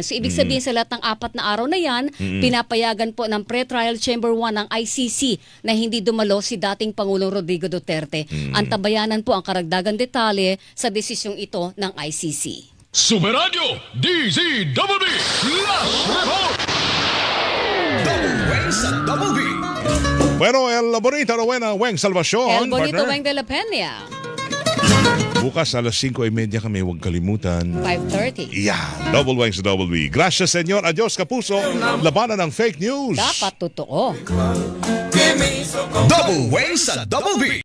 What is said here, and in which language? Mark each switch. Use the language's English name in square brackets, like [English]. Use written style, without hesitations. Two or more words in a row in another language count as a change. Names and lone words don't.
[Filipino] So ibig sabihin sa lahat ng 4 na araw na yan, pinapayagan po ng Pre-Trial Chamber 1 ng ICC na hindi dumalo si dating Pangulong Rodrigo Duterte. Antabayanan po ang karagdagan detalye sa desisyong ito ng ICC. Super Radio DZWB Flash Report. Double Wang sa Double B. [Spanish] Bueno, el bonito Rowena Weng Salvacion. El bonito partner. Weng de la Peña. [Filipino] Bukas alas 5:30 kami, huwag kalimutan. 5:30. Yeah, Double Wang sa Double B. [Spanish] Gracias, senyor. Adios, [Filipino] kapuso. Labanan ng [English] fake news. [Filipino] Dapat totoo. Double Wang sa Double B.